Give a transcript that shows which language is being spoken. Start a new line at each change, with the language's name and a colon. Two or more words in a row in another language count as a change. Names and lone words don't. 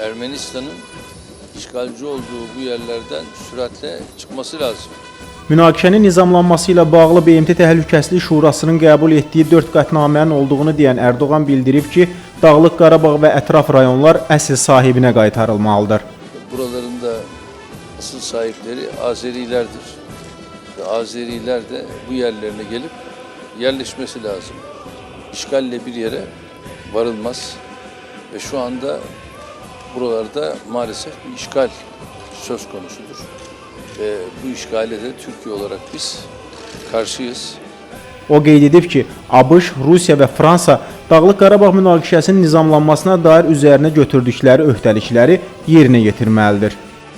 Turkish: Ermenistan'ın işgalci olduğu bu yerlerden süratle çıkması lazım.
Azerbaijani: Münaqişənin nizamlanması ilə bağlı BMT Təhlükəsizlik Şurasının qəbul etdiyi 4 qətnamənin olduğunu deyən Erdoğan bildirib ki, Dağlıq Qarabağ və ətraf rayonlar əsl sahibinə qaytarılmalıdır.
Turkish: Buraların da asıl sahipleri Azerilerdir. Ve Azeriler de bu yerlerine gelip yerleşmesi lazım. İşgalle bir yere varılmaz. Ve şu anda buralarda maalesef bir işgal söz konusudur. Ve bu işgale de Türkiye olarak biz karşıyız.
Azerbaijani: O qeyd edib ki, ABŞ, Rusiya və Fransa Dağlıq Qarabağ münaqişəsinin nizamlanmasına dair üzərinə götürdükləri öhdəlikləri yerinə yetirməlidir.